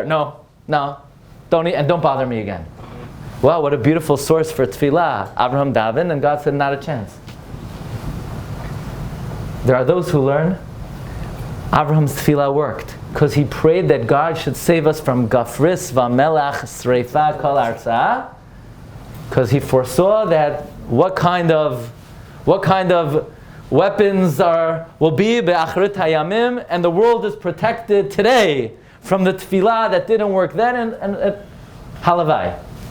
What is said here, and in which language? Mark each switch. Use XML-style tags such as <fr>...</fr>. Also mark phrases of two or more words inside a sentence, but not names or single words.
<en>No, don't bother me again. Wow, what a beautiful source for tefillah. Abraham davened, and God said, not a chance. There are those who learn Abraham's tefillah worked because he prayed that God should save us from</en> <he>גפרית ומלח שרפה כל ארצה,</he> <en>because he foresaw that what kind of weapons will be</en> <he>באחרית הימים,</he> <en>and the world is protected today from the tefillah that didn't work then, and halavai.</en>